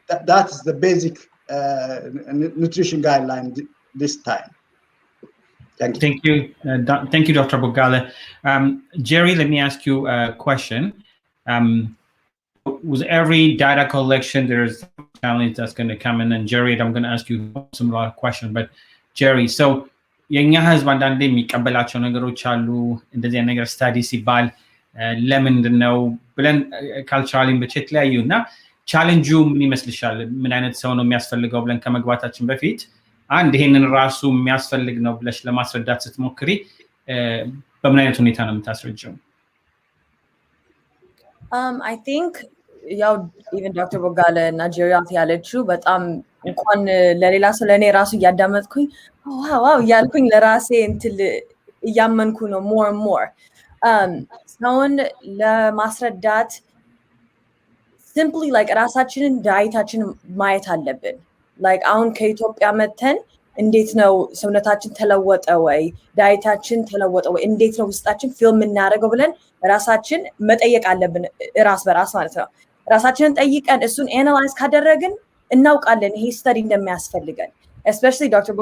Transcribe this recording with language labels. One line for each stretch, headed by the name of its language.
English: That's the basic nutrition guideline this time. Thank you. Thank you, Dr. Bogale. Jerry, let me ask you a question. With every data collection, there's a challenge that's going to come in. And Jerry, I'm going to ask you some lot of questions. But Jerry, so
Amharic: የኛ ህዝብ አንዳንዴ የሚቀበላቸው ነገሮች አሉ እንደዚህ ነገር ስታዲ ሲባል ለምንድን ነው ብለን ካልቸራሊን ብቻ የተለያዩ እና ቻሌንጁ ምን ይመስልሻል ምን አይነት ሰው ነው የሚያስፈልገው ብለን ከመግባታችን በፊት አንድ ይሄንን ራሱ የሚያስፈልግ ነው ብለሽ ለማስረዳት ስትሞክሪ በምን አይነት ሁኔታ ነው የምታስረጂው
English: I think
Amharic: ያው
English: even Dr.
Amharic: Bogale እና ጀሪያት ያለችው በጣም እንኳን ለሌላ ሰው ለኔ ራሱ እያዳመጥኩኝ ዋው ያልኩኝ ለራሴ እንትን እያመንኩ ነው
English: more and more
Amharic: ሰውን ለማስረዳት
English: simply like
Amharic: ራሳችንን ዳይታችን ማየት አለብን like አሁን ከኢትዮጵያ መተን እንዴት ነው ሰውነታችን ተለወጠ ወይ ዳይታችን ተለወጠ ወይ እንዴት ነው ውስጣችን ፊልም እናደርገው ብለን ራሳችን መጠየቅ አለብን ራስ በራስ ማለት ነው ራሳችንን ጠይቀን እሱን አናላይዝ ካደረግን እናውቃለን ይሄ ስተዲ እንደሚያስፈልገን
English: especially Dr.